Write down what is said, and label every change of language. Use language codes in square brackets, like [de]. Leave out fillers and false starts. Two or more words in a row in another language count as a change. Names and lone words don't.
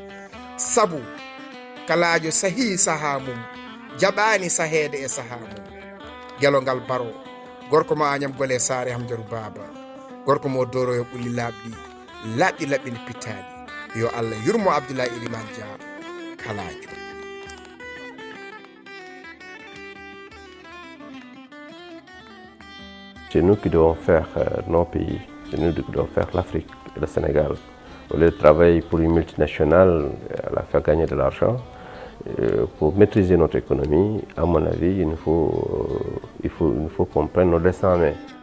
[ff] sabu kalajo sahi saha mum jaɓani sahede e saha mum gelongal baro gorko ma añam gole saare Hamjaru Baba gorko mo doro yo ɓulli laaɓɗi laɓɓini pittaɗi yo Allah yurmo Abdoulaye Elimane Dia kalajo. [fr] C'est nous qui devons faire nos pays, c'est nous qui devons faire l'Afrique et le Sénégal. Au lieu de travailler pour une multinationale, à la faire gagner de l'argent, pour maîtriser notre économie, à mon avis, il nous faut qu'on prenne nos destins en main.